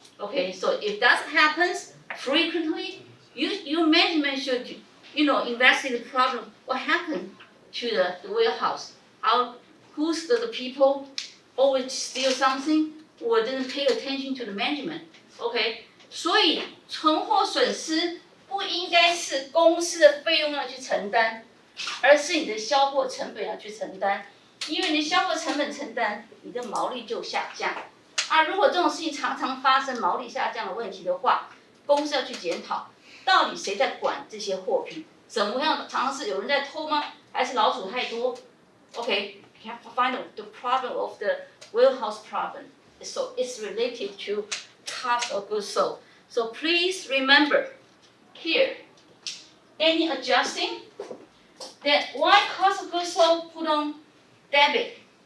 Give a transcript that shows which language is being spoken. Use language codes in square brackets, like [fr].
[en] Okay, so if that happens frequently, your management should, investigate the problem. What happened to the warehouse? Who's the people always steal something or didn't pay attention to the management? [zh] Okay, 所以存货损失不应该是公司的费用要去承担，而是你的销货成本要去承担。因为你的销货成本承担，你的毛利就下降。如果这种事情常常发生毛利下降的问题的话，公司要去检讨，到底谁在管这些货品？怎么样？常常是有人在偷吗？还是老鼠太多 [en] ？Okay, you have to find the problem of the warehouse problem. So it's related to cost of goods sold. So please remember here, any adjusting, then why cost of goods sold put on debit?